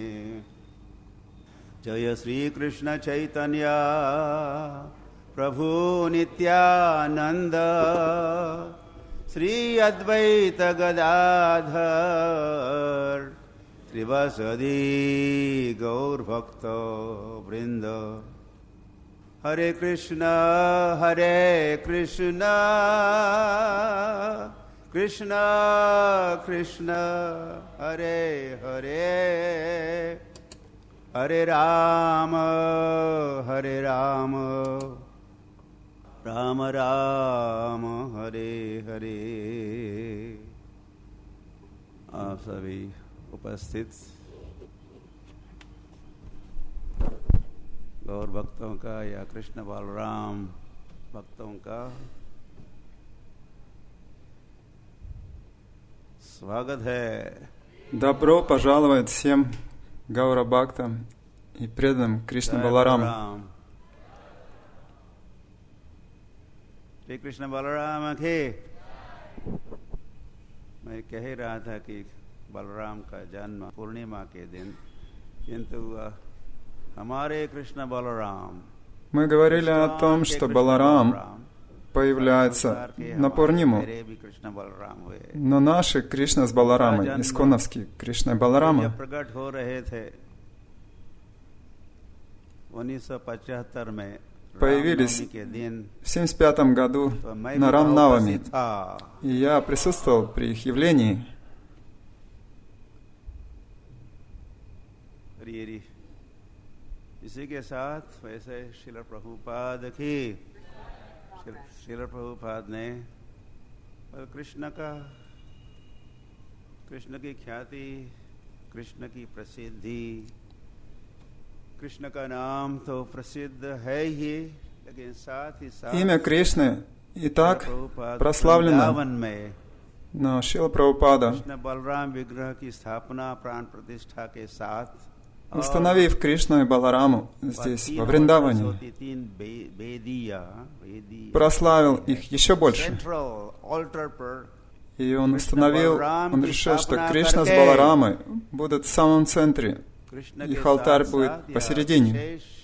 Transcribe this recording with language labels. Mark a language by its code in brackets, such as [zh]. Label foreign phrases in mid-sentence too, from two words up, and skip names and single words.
[hi] जय श्री कृष्ण चैतन्य प्रभु नित्यानंद श्री अद्वैत गदाधर श्रीवासदि गौरभक्त वृंद। हरे कृष्ण कृष्ण कृष्ण हरे हरे हरे राम राम राम हरे हरे। आप सभी उपस्थित गौर भक्तों का या कृष्ण बलराम भक्तों का स्वागत है। [ru] Добро пожаловать всем Гаура-бхактам и преданным Кришна Балараму. [hi] श्री कृष्ण बलराम के मैं कह ही रहा था कि बलराम का जन्म पूर्णिमा के दिन, किंतु हमारे कृष्ण बलराम, [ru] Мы говорили о том, что Баларам появляется на Пурниму, но наши Кришна с Баларамой, исконовские Кришна и Баларама, появились в 1975 году на Рамнавами, и я присутствовал при их явлении. [hi] इसी के साथ वैसे श्रील प्रभुपाद ने कृष्ण की ख्याति, कृष्ण की प्रसिद्धि, कृष्ण का नाम तो प्रसिद्ध है ही, लेकिन साथ ही साथ [ru] имя Кришны и так прославлено, но Шрила Прабхупада, [hi] कृष्ण बलराम विग्रह की स्थापना प्राण प्रतिष्ठा के साथ, [ru] установив Кришну и Балараму здесь, во Вриндаване, прославил их еще больше. И он решил, что Кришна с Баларамой будут в самом центре, их алтарь будет посередине.